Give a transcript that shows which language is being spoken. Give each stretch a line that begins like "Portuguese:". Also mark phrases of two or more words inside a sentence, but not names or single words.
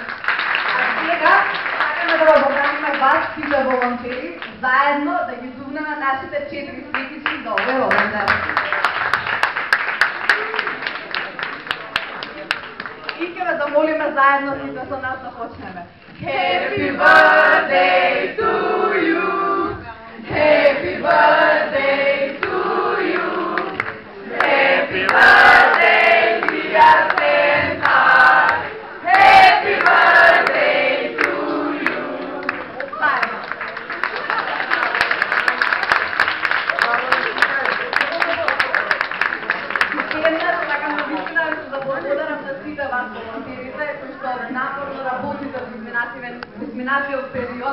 Macedonian: А сега сакаме да го поканиме вас, сите волонтери, заедно да ги зувнеме нашите 4 светици за овој роден ден. И ќе ве замолиме заедно сите со нас да почнеме.
English: Happy birthday to you. Happy birthday to you. Happy birthday dear Centaur. Happy birthday to you.
Macedonian: Заедно. Сакам да вистина да благодарам на сите вас волонтерите кои што напорно работите во изминатиот период.